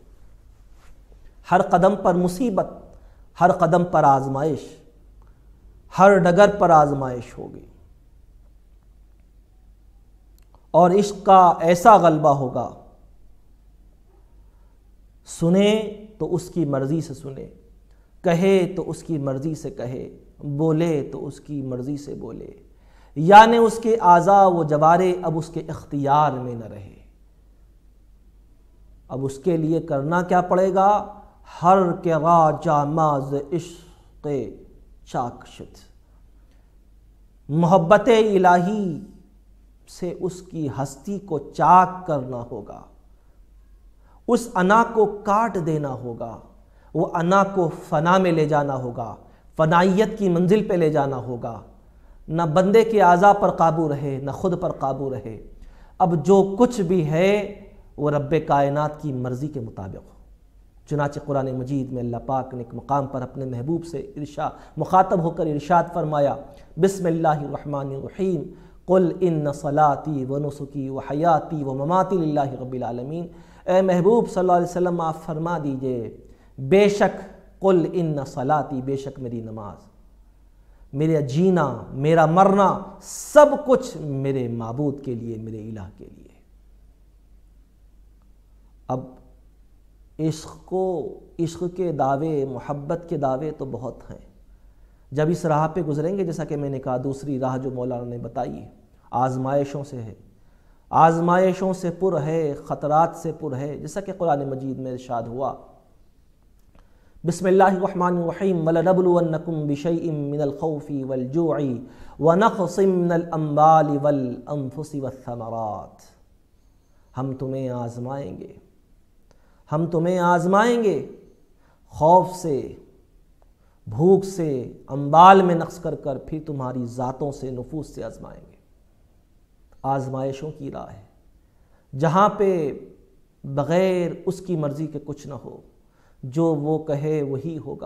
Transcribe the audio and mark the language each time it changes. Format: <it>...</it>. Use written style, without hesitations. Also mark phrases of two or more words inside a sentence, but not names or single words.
<ur>ہر قدم پر مصیبت، ہر قدم پر آزمائش، ہر ڈگر پر آزمائش ہوگی، اور عشق کا ایسا غلبہ ہوگا، سنے تو اس کی مرضی سے سنے، کہے تو اس کی مرضی سے کہے، بولے تو اس کی مرضی سے بولے، یعنی اس کے اعضاء و جوارے اب اس کے اختیار میں نہ رہے۔ اب اس کے لیے کرنا کیا پڑے گا؟</ur> <fa>ہر کے راجہ ماز عشق چاک شد،</fa> <ur>محبت الہی سے اس کی ہستی کو چاک کرنا ہوگا، اس انا کو کاٹ دینا ہوگا، وہ انا کو فنا میں لے جانا ہوگا، فنائیت کی منزل پہ لے جانا ہوگا۔ نہ بندے کے اعضاء پر قابو رہے، نہ خود پر قابو رہے، اب جو کچھ بھی ہے وہ رب کائنات کی مرضی کے مطابق ہو۔ چنانچہ قرآن مجید میں اللہ پاک نے ایک مقام پر اپنے محبوب سے مخاطب ہو کر ارشاد فرمایا،</ur> <ar>بسم اللہ الرحمن الرحیم، قل ان صلاتی و نسکی و حیاتی و مماتی للہ رب العالمین۔</ar> <ur>اے محبوب</ur> <ar>صلی اللہ علیہ وسلم</ar> <ur>آپ فرما دیجئے، بے شک،</ur> <ar>قل ان صلاتی،</ar> <ur>بے شک میری نماز، میرا جینا، میرا مرنا، سب کچھ میرے معبود کے لیے، میرے الہ کے لیے۔ اب عشق کے دعوے، محبت کے دعوے تو بہت ہیں۔ جب اس راہ پہ گزریں گے، جیسا کہ میں نے کہا، دوسری راہ جو مولانا نے بتائی ہے، آزمائشوں سے ہے، آزمائشوں سے پر ہے، خطرات سے پر ہے، جیسا کہ قرآن مجید میں ارشاد ہوا،</ur> <ar>بسم اللہ الرحمن الرحیم، وَلَنَبْلُوَنَّكُمْ بِشَيْءٍ مِّنَ الْخَوْفِ وَالْجُوعِ وَنَقْصٍ مِّنَ الْأَمْوَالِ وَالْأَنفُسِ وَالثَّمَرَاتِ۔</ar> <ur>ہم تمہیں آزمائیں گے، ہم تمہیں آزمائیں گے، خوف سے، بھوک سے، اموال میں نقص کر کر، پھر تمہاری ذاتوں سے، نفوس سے آزمائیں گے۔ آزمائشوں کی راہ ہے، جہاں پہ بغیر اس کی مرضی کے کچھ نہ ہو، جو وہ کہے وہی ہوگا۔</ur>